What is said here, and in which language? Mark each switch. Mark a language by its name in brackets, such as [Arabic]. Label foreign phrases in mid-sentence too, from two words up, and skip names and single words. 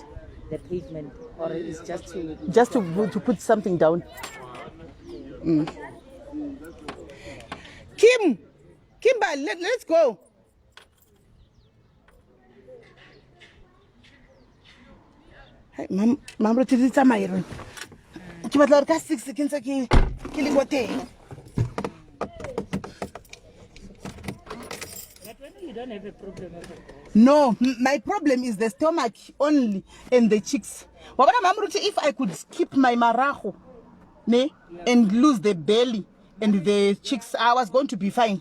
[English] The pavement, or it's just to put something down. Kimba, let's go. [Tswana] Mom, roti di tsamaya re. Ke batla ka 6 ke ntse ke le mo teng. [English] You don't have a problem with it. No, my problem is the stomach only and the cheeks. [Tswana] Wabona mama roti, [English] if I could skip my marajo, and lose the belly and the cheeks, I was going to be fine.